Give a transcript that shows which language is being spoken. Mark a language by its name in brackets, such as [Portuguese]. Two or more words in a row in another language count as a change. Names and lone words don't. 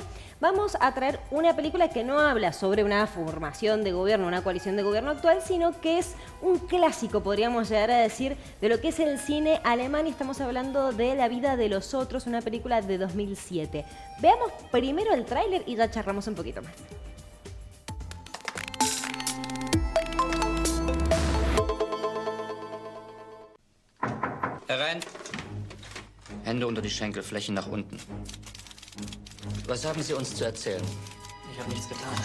[Spanish] Vamos a traer una película que no habla sobre una formación de gobierno, una coalición de gobierno actual, sino que es un clásico, podríamos llegar a decir, de lo que es el cine alemán, y estamos hablando de La vida de los otros, una película de 2007. Veamos primero el tráiler y ya charlamos un poquito más. [German] Herein. Hände unter die Schenkelflächen nach unten. Was haben Sie uns zu erzählen? Ich habe nichts getan.